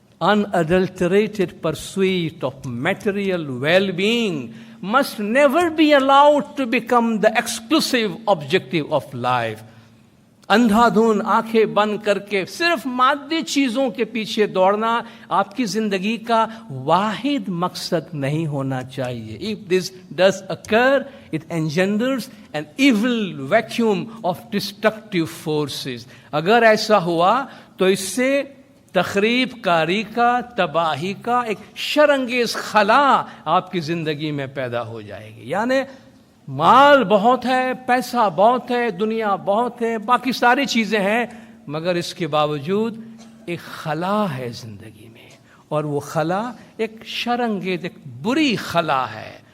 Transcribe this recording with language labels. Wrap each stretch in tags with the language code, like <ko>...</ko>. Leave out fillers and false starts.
<en>Unadulterated pursuit of material well-being must never be allowed to become the exclusive objective of life.</en> <ur>اندھا دھن آنکھیں بند کر کے صرف مادی چیزوں کے پیچھے دوڑنا آپ کی زندگی کا واحد مقصد نہیں ہونا چاہیے.</ur> <en>If this does occur, it engenders an evil vacuum of destructive forces.</en> <ur>اگر ایسا ہوا تو اس سے تخریب کاری کا، تباہی کا ایک شرانگیز خلا آپ کی زندگی میں پیدا ہو جائے گی. یعنی مال بہت ہے، پیسہ بہت ہے، دنیا بہت ہے، باقی ساری چیزیں ہیں، مگر اس کے باوجود ایک خلا ہے زندگی میں، اور وہ خلا ایک شرانگیز، ایک بری خلا ہے.</ur>